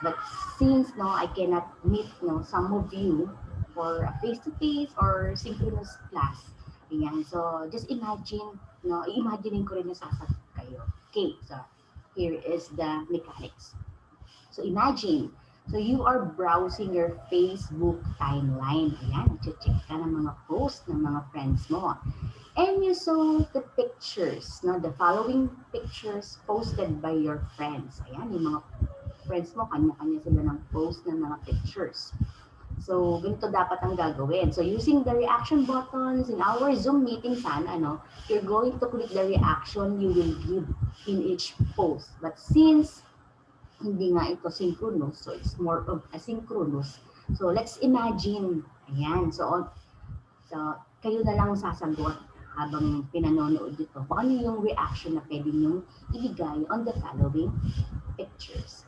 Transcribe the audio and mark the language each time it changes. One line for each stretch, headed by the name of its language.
English: But since I cannot meet some of you for a face-to-face or synchronous class, yan. So just imagine,
Filipino: i-imagine ko rin na sasagot kayo.
English: Okay, so here is the mechanics. So imagine, so you are browsing your Facebook timeline.
Filipino: Ayan, check ka ng mga post ng mga friends mo.
English: And you saw the pictures, the following pictures posted by your friends.
Filipino: Ayan, yung mga friends mo, kanya-kanya sila ng post ng mga pictures.
English: So,
Filipino: ganito dapat ang gagawin.
English: So, using the reaction buttons in our Zoom meeting, you're going to click the reaction you will give in each post. But since
Filipino: hindi nga ito
English: synchronous, so it's more of asynchronous. So let's imagine,
Filipino: ayan, so kayo na lang sasagot habang pinanonood dito kung ano yung reaction na pwede nyo ibigay
English: on the following pictures.